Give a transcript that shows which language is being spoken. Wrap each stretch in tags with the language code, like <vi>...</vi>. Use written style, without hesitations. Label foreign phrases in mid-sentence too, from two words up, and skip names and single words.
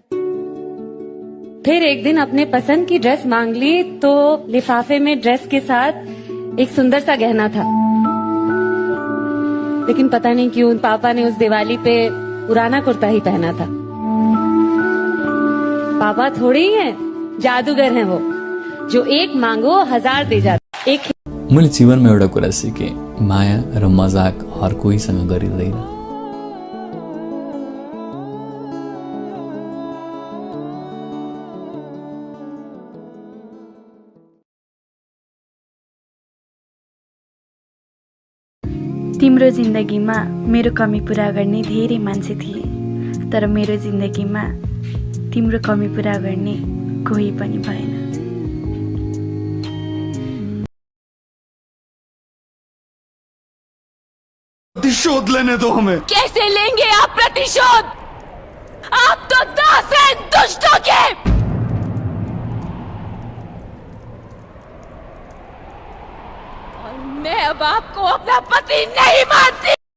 <hi>फिर एक दिन अपने पसंद की ड्रेस मांग ली, तो लिफाफे में ड्रेस के साथ एक सुंदर सा गहना था। लेकिन पता नहीं क्यों पापा ने उस दिवाली पे पुराना कुर्ता ही पहना था। पापा थोड़े ही हैं, जादूगर हैं वो। जो एक मांगो 1000 दे जाते। एक</hi> <ne>मैले जीवनमा एउटा कुरा सिकेँ, माया र मजाक हर कोहीसँग गरिँदैन। तिम्रो जिन्दगीमा मेरो कमी पूरा गर्ने धेरै मान्छे थिए, तर मेरो जिन्दगीमा तिम्रो कमी पूरा गर्ने कोही पनि भएन।</ne> <hi>प्रतिशोध लेने दो हमें। कैसे लेंगे आप प्रतिशोध? आप तो दास हैं दुष्टों के। और मैं अब आपको अपना पति नहीं मानती।</hi>